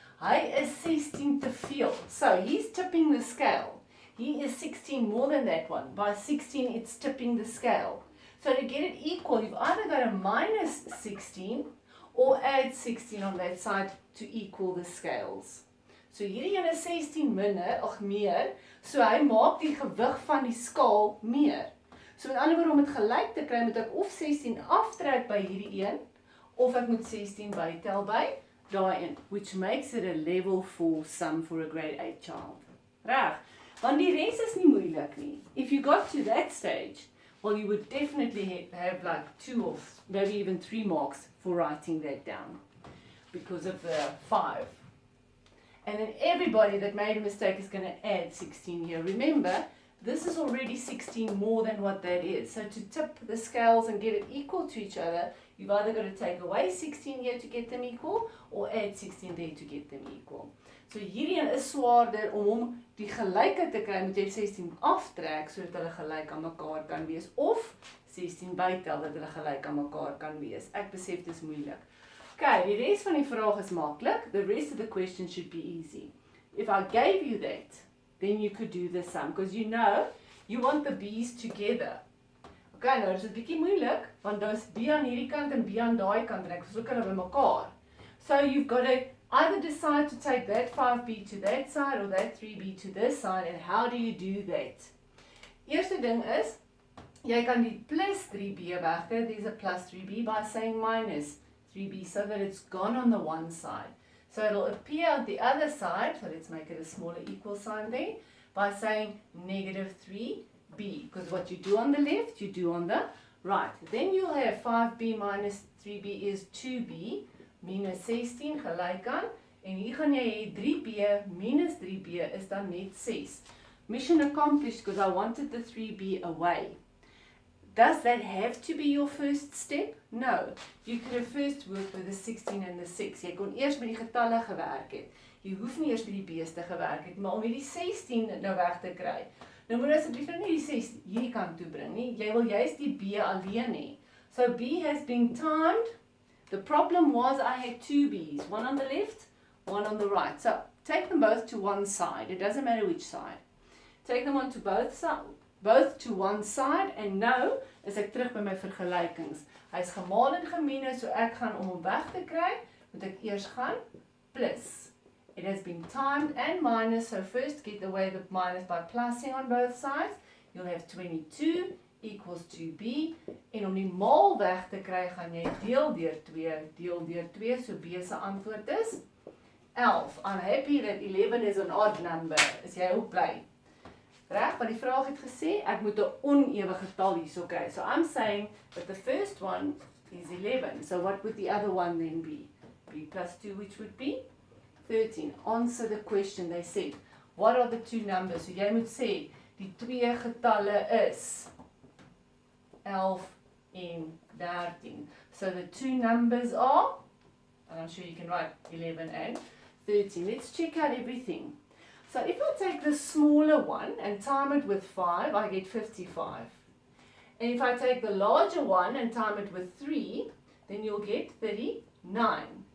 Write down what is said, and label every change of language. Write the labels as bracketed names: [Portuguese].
[Afrikaans] Hy is 16 te veel. [English] So he's tipping the scale. He is 16 more than that one. By 16 it's tipping the scale. So to get it equal, you've either got to minus 16 or add 16 on that side to equal the scales. [Afrikaans] So hierdie een is 16 meer, so hy maak die gewig van die skaal meer. So met ander woorde, om dit gelyk te kry, moet ek of 16 aftrek by hierdie een, of ek moet 16 bytel by daai een, [English] which makes it a level 4 sum for a grade 8 child. [Afrikaans] Reg, want die res is nie moeilik nie. [English] If you got to that stage, well, you would definitely have like 2 or maybe even 3 marks for writing that down because of the 5. And then everybody that made a mistake is going to add 16 here. Remember, this is already 16 more than what that is. So to tip the scales and get it equal to each other, you've either got to take away 16 here to get them equal, or add 16 there to get them equal. [Afrikaans] So hierdie een is swaarder om die gelyke te kry, moet jy 16 aftrek sodat hulle gelyk aan mekaar kan wees, of 16 bytel dat hulle gelyk aan mekaar kan wees. Ek besef dis moeilik. Okay, die res van die vraag is maklik. [English] The rest of the question should be easy. If I gave you that, then you could do the sum, because you know you want the B's together. [Afrikaans] Okay, nou is dit 'n bietjie moeilik, want daar's B aan hierdie kant en B aan daai kant en ek soek hulle by mekaar. [English] So you've got to either decide to take that 5B to that side or that 3B to this side, and how do you do that? [Afrikaans] Eerste ding is, jy kan die plus 3B wegkry, [English] there's a plus 3B, [Afrikaans] by saying minus 3B, so that it's gone on the one side. [English] So it'll appear on the other side, so let's make it a smaller equal sign there, by saying negative 3b, because what you do on the left, you do on the right. Then you'll have 5b minus 3b is 2b, minus 16 [Afrikaans] gelijk aan, en hier gaan jy hê 3b minus 3b is dan net 6. [English] Mission accomplished because I wanted the 3b away. Does that have to be your first step? No. You could have first worked with the 16 and the 6. [Afrikaans] Jy kon eers met die getalle gewerk het. Jy hoef nie eers met die b's te gewerk het, maar om hierdie 16 nou weg te kry. Nou moet asseblief nou nie die 6 hierdie kant toe bring nie. Jy wil juist die b alleen hê. [English] So b has been timed. The problem was I had two b's, one on the left, one on the right. So take them both to one side. It doesn't matter which side. Take them on to both to one side, and [Afrikaans] nou is ek terug by my vergelykings. Hy's gemaal en gemeen, so ek gaan om hom weg te kry, moet ek eers gaan plus. [English] It has been timed and minus, so first get away the minus by plussing on both sides. You'll have 22 equals 2b, [Afrikaans] en om die maal weg te kry, gaan jy deel deur 2, so b se antwoord is 11. [English] I'm happy that 11 is an odd number. [Afrikaans] Is jy ook bly? Reg, want die vraag het gesê, ek moet 'n onewe getal hierso kry. [English] So I'm saying that the first one is 11. So what would the other one then be? b plus 2, which would be 13. Answer the question. They said, what are the two numbers? [Afrikaans] So jy moet sê, die twee getalle is 11 en 13. [English] So the two numbers are, and I'm sure you can write 11 and 13. Let's check out everything. So if I take the smaller one and time it with 5, I get 55. And if I take the larger one and time it with 3, then you'll get 39.